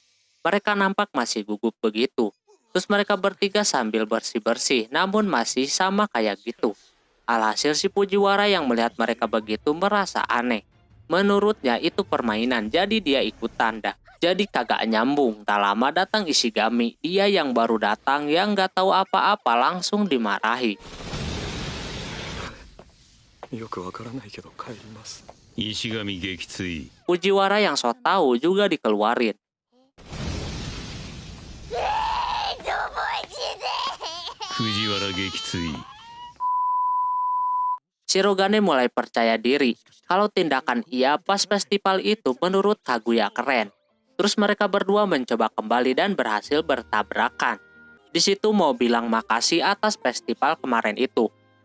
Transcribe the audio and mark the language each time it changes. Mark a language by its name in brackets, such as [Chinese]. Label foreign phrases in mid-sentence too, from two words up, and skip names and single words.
[Indonesian] Mereka nampak masih gugup begitu. Terus mereka bertiga sambil bersih-bersih, namun masih sama kayak gitu. Alhasil si Fujiwara yang melihat mereka begitu merasa aneh. Menurutnya itu permainan, jadi dia ikutan dah. Jadi kagak nyambung. Tak lama datang Ishigami, dia yang baru datang yang gak tahu apa-apa langsung dimarahi. [Japanese] よくわからないけど帰ります。石神撃墜 [Indonesian] Fujiwara yang so tahu juga dikeluarin. [Japanese] Fujiwara 撃墜 [Indonesian] Shirogane mulai percaya diri kalau tindakan ia pas festival itu menurut Kaguya keren. Terus mereka berdua mencoba kembali dan berhasil bertabrakan. Di situ mau bilang makasih atas festival kemarin itu.